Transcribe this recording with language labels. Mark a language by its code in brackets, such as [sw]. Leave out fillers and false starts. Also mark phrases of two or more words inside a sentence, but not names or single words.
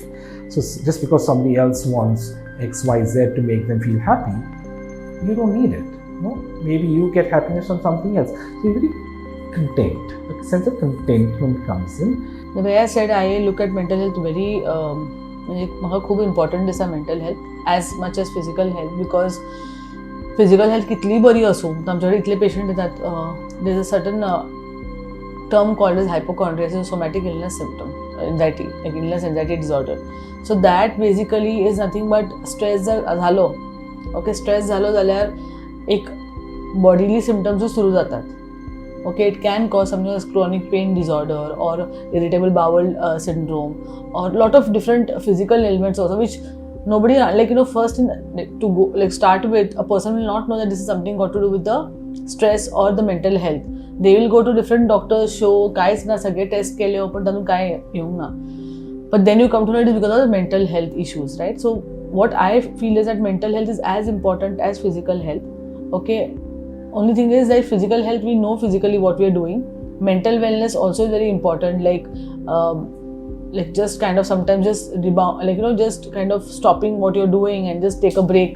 [en] So just because somebody else wants X, Y, Z to make them feel happy, you don't need it. No? Maybe you get happiness from something else. So you're very content. A sense of contentment comes in. The way I said, I look at mental health very [kok] म्हणजे म्हाका खूब इम्पॉर्टंट दिसता [en] mental health as much as physical health, because physical health, बिकॉज फिजिकल हेल्थ [kok] कितलीय बरी आसूं आमचे कडेन इतले पेशंट येतात, [en] There is a certain term called as hypochondriasis, somatic illness symptom, anxiety, like illness anxiety disorder. So that basically is nothing but stress झालो, okay, stress [kok] झालो जाल्यार एक [en] bodily symptoms [kok] सुरू जातात. [en] Okay, it can cause something as chronic pain disorder or irritable bowel syndrome or lot of different physical ailments also, which nobody, like, you know, first to go, like, start with, a person will not know that this is something got to do with the stress or the mental health. They will go to different doctors, show [kok] कांयच ना, सगळे टेस्ट केले पण तातूंत कांय येवंक ना. [en] But then you come to know it is because of the mental health issues, right? So what I feel is that mental health is as important as physical health. Okay, only thing is that physical health, we know physically what we are doing. Mental wellness also is very important, like just kind of sometimes just rebound, like, you know, just kind of stopping what you're doing and just take a break.